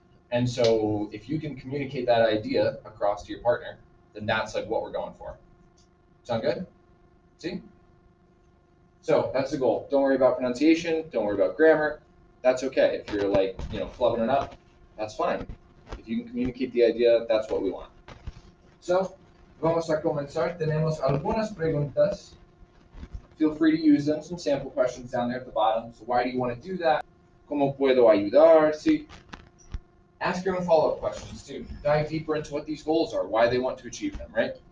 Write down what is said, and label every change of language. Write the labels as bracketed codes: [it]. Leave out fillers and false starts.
[en] And so if you can communicate that idea across to your partner, then that's like what we're going for. Sound good? See? So that's the goal. Don't worry about pronunciation, don't worry about grammar. That's okay. If you're like, flubbing it up, that's fine. If you can communicate the idea, that's what we want. [es] So, vamos a comenzar. Tenemos algunas preguntas. [en] Feel free to use them, some sample questions down there at the bottom. So why do you want to do that? [es] ¿Cómo puedo ayudar? [en] See, ask your own follow-up questions too. Dive deeper into what these goals are, why they want to achieve them, right?